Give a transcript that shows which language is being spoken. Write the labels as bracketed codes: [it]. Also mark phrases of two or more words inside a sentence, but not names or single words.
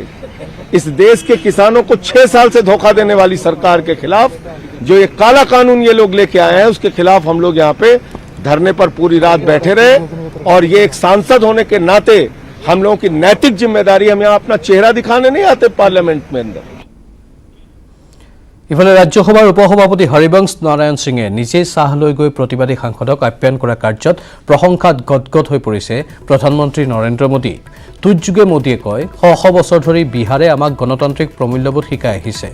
[hi] इस देश के किसानों को 6 साल से धोखा देने वाली सरकार के खिलाफ जो ये काला कानून ये लोग लेके आए हैं, उसके खिलाफ हम लोग यहाँ पे धरने पर पूरी रात बैठे रहे, और ये एक सांसद होने के नाते हम लोगों की नैतिक जिम्मेदारी, हम यहाँ अपना चेहरा दिखाने नहीं आते पार्लियामेंट में अंदर। [as] ইফালে ৰাজ্যসভাৰ উপসভাপতি হৰিবংশ নাৰায়ণ সিঙে নিজে চাহ লৈ গৈ প্ৰতিবাদী সাংসদক আপ্যায়ন কৰা কাৰ্যত প্ৰশংসাত গদগদ হৈ পৰিছে প্ৰধানমন্ত্ৰী নৰেন্দ্ৰ মোদী। টুইটযোগে মোদীয়ে কয়, শ বছৰ ধৰি বিহাৰে আমাক গণতান্ত্ৰিক প্ৰমূল্যবোধ শিকাই আহিছে।